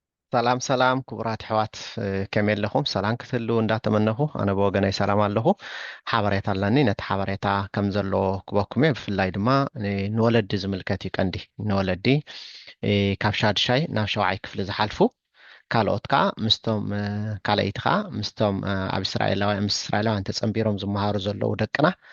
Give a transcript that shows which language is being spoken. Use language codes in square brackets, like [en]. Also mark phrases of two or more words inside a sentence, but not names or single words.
[ar] سلام سلام كبرات حوات كمل لهم سلام كتلو [ti] እንዳተመነኹ ኣነ ብወገነይ ሰላም ኣለኹ ሓበሬታ ኣለኒ ነቲ ሓበሬታ ከም ዘሎ ክበኩሜ ብፍላይ ድማ ንወለዲ ዝምልከት እዩ ቀንዲ ንወለዲ ካብ ሻድሻይ ናብ ሸውዓይ ክፍሊ ዝሓልፉ ካልኦት ከዓ ምስቶም ካልአይቲ ከዓ ምስቶም ኣብ እስራኤላውያን ምስ እስራኤላውያን ተፀንቢሮም ዝመሃሩ ዘለዉ ደቅና